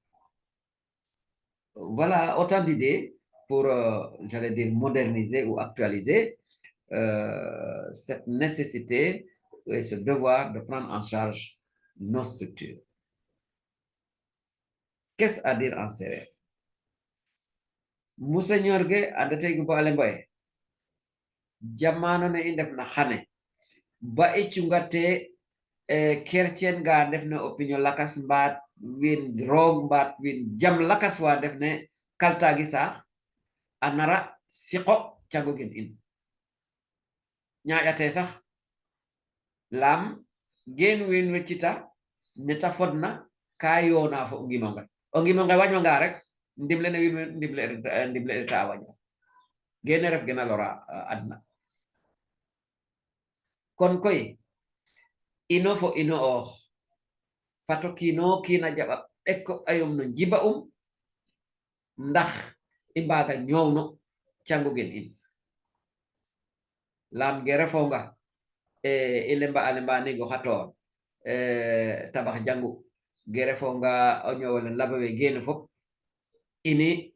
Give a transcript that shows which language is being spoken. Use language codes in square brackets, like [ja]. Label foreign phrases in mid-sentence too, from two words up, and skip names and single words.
[fr] Voilà autant d'idées pour, j'allais dire, moderniser ou actualiser cette nécessité et ce devoir de prendre en charge nos structures. Qu'est-ce à dire en séeréer? [srr] Monseigneur ge andate gu bale mboye jamano ne i ndef na xane ba i cungate chrétien ga ndef ne opinion lakas mbaat win roog mbaat win jam lakas wa ndef ne kaltagi saax a nara siqo cagogin in ñaƴate sax lam gen win weccita neta fodna ka yoona fo o ngimonge wañwanga rek ndimle ne win ndimle ta waña gene ref gena lora adna kon koy ino fo ino fato kino kina jaɓa eko ayom no jiba ndax i mbaga ñowno cangogen in lam ge refonga i lemba nego xator tabax jangu ge refonga o ñowole labawe gene fop ini